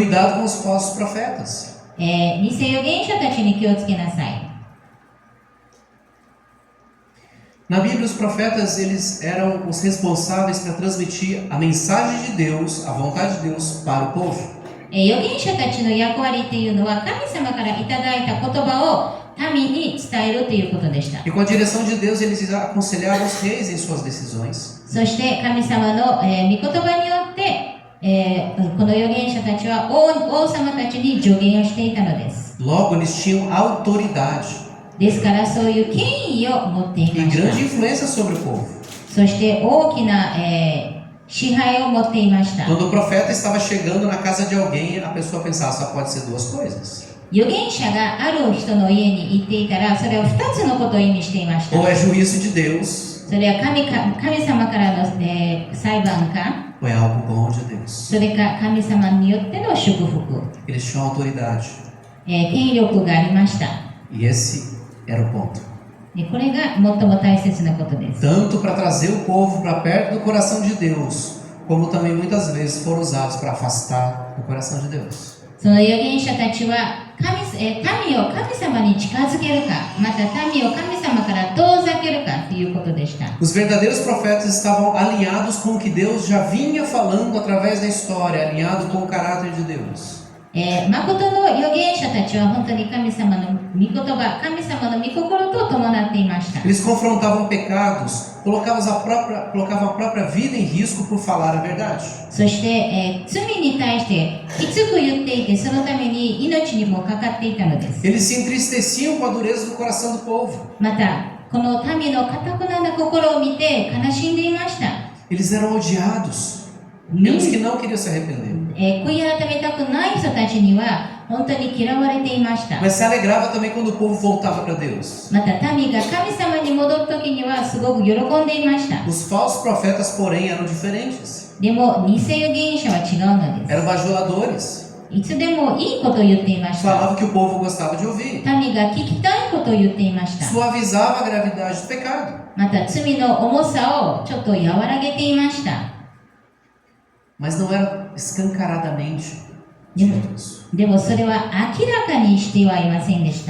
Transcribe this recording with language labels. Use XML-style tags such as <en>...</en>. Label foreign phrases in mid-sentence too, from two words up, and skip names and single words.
<pt>Cuidado com os falsos profetas.</pt> <ja>偽預言者たちに気をつけなさい。</ja> <pt>Na Bíblia, os profetas eles eram os responsáveis para transmitir a mensagem de Deus, a vontade de Deus para o povo.</pt> <ja>預言者たちの役割っていうのは神様からいただいた言葉を民に伝えるということでした。</ja> <pt>E com a direção de Deus, eles aconselhavam os reis em suas decisões.</pt> <ja>そして神様の、御言葉によって、この預言者たちは王様たちに助言をしていたのです。</ja> <pt>Logo, eles tinham autoridade</pt> <ja>ですからそういう権威を持ってい</ja> <pt>e</pt> <ja>まし</ja> <pt>grande</pt> <ja>た。</ja> <pt>influência sobre o povo.</pt> <ja>そして大きな、支配を持っていました。</ja> <pt>Quando o profeta estava chegando na casa de alguém, a pessoa pensava, só pode ser duas coisas.</pt> <ja>預言者がある人の家に行っていたら、それは2つのことを意味していました。</ja> <pt>Ou é juízo de Deus,</pt> <ja>それは神様からの、裁判か、</ja> <pt>ou é algo bom de Deus.</pt> <ja>それか神様によっての祝福、</ja> <pt>Eles tinham autoridade.</pt> <ja>権力がありました。</ja> <pt>E esse era o ponto.</pt> <ja>でこれが最も大切なことです。</ja> <pt>Tanto para trazer o povo para perto do coração de Deus, como também muitas vezes foram usados para afastar o coração de Deus.</pt> <ja>その預言者たちは民を神様に近づけるか、また民を神様から遠ざけるかということでした。</ja> <pt>Os verdadeiros profetas estavam alinhados com o que Deus já vinha falando através da história, alinhado com o caráter de Deus.</pt> <ja>誠の預言者たちは本当に神様の御言葉、神様の御心と伴っていました。</ja> <pt>Eles confrontavam pecados, colocavam a própria vida em risco por falar a verdade.</pt> <ja>そして、罪に対してきつく言っていて、そのために命にもかかっていたのです。</ja> <pt>Eles se entristeciam com a dureza do coração do povo.</pt> <ja>また、この民の堅くなな心を見て悲しんでいました。</ja> <pt>Eles eram odiados pelos que não queriam se arrepender.</pt> <ja>悔い改めたくない人たちには本当に嫌われていました。</ja> <pt>Mas se alegrava também quando o povo voltava para Deus.</pt> <ja>また民が神様に戻るときにはすごく喜んでいました。</ja> <pt>Os falsos profetas, porém, eram diferentes.</pt> <ja>でも偽預言者は違うのです。</ja> <pt>Eram bajuladores.</pt> <ja>いつでもいいことを言っていました。</ja> <pt>Falava que o povo gostava de ouvir.</pt> <ja>民が聞きたいことを言っていました。</ja> <pt>Suavizava a gravidade do pecado.</pt> <ja>また罪の重さをちょっと和らげていました。</ja> <pt>Mas não era escancaradamente dito isso.</pt> <ja>でもそれは明らかにしてはいませんでした。</ja>